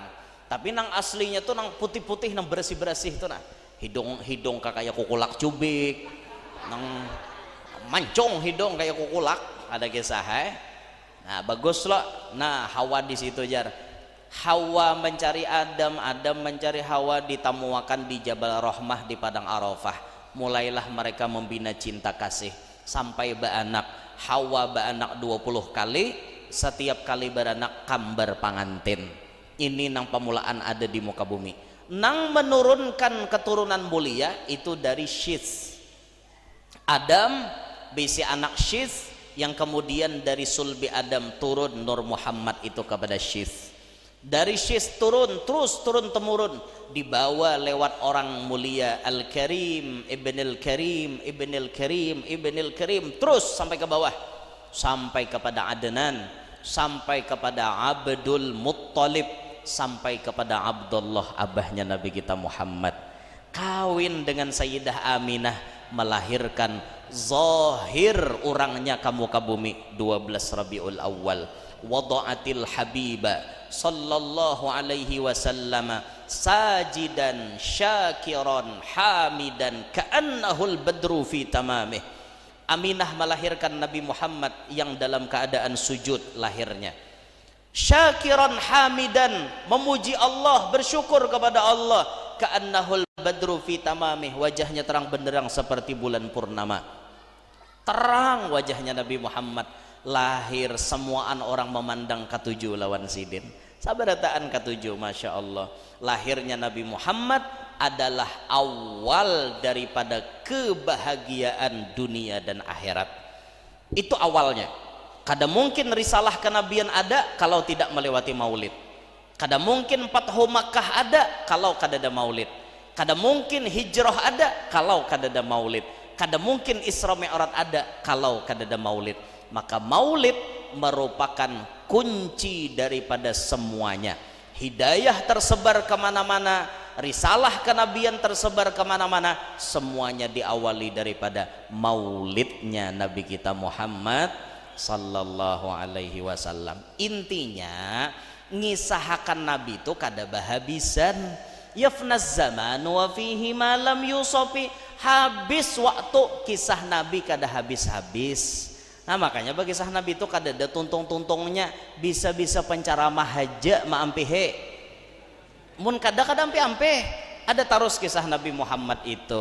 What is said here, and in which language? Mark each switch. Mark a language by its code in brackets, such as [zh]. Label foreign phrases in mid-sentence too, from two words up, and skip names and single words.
[bjn] Tapi nang aslinya tuh nang putih-putih nang bersih-bersih tuh nah. Hidung kayak kukulak cubik. Nang mancung hidung kayak kukulak, ada kisah Nah bagus loh. Nah Hawa di situ jar. Hawa mencari Adam, Adam mencari Hawa, ditamuakan di Jabal Rahmah di Padang Arafah. [id] Mulailah mereka membina cinta kasih sampai beranak. [bjn] Hawa beranak 20 kali, setiap kali beranak kambar pangantin. Ini nang pemulaan ada di muka bumi. Nang menurunkan keturunan mulia itu dari Syith. Adam bisi anak Syith, yang kemudian dari sulbi Adam turun Nur Muhammad itu kepada Syith. [id] Dari Syith turun terus turun temurun, dibawa lewat orang mulia Al-Karim Ibnul Karim Ibnul Karim Ibnul Karim terus sampai ke bawah, sampai kepada Adnan, sampai kepada Abdul Muttalib, sampai kepada Abdullah abahnya Nabi kita Muhammad. Kawin dengan Sayyidah Aminah, melahirkan Zahir orangnya kamu ke bumi 12 Rabiul Awal. [ar] وضعت الحبيب صلى الله عليه وسلم ساجدا شاكرا حامدا كأنه البدر في تمامه. [id] Aminah melahirkan Nabi Muhammad yang dalam keadaan sujud lahirnya, [ar] شاكرا حامدا, [id] memuji Allah, bersyukur kepada Allah, [ar] كأنه البدر في تمامه, [id] wajahnya terang benderang seperti bulan purnama. Terang wajahnya Nabi Muhammad. [bjn] Lahir semuaan orang memandang ketujuh lawan sidin. Sabarataan ketujuh, [ar] ما شاء الله. [bjn] Lahirnya Nabi Muhammad adalah awal daripada kebahagiaan dunia dan akhirat. [id] Itu awalnya. [bjn] Kada mungkin risalah kenabian ada kalau tidak melewati maulid. Kada mungkin Fathu Makkah ada kalau kada ada maulid. Kada mungkin hijrah ada kalau kada ada maulid. Kada mungkin Isra Mi'raj ada kalau kada ada maulid. [id] Maka maulid merupakan kunci daripada semuanya. Hidayah tersebar kemana-mana, risalah kenabian tersebar kemana-mana, semuanya diawali daripada maulidnya Nabi kita Muhammad [ar] صلى الله عليه وسلم. [bjn] Intinya ngisahakan Nabi itu kada bahabisan. [ar] يفنى الزمان وفيه ما لم يوصف. [bjn] Habis waktu kisah Nabi kada habis-habis. Nah makanya bagi kisah Nabi itu kada ada tuntung-tuntungnya, bisa-bisa penceramah aja maampihe. Mun kada ampe-ampe ada terus kisah Nabi Muhammad itu.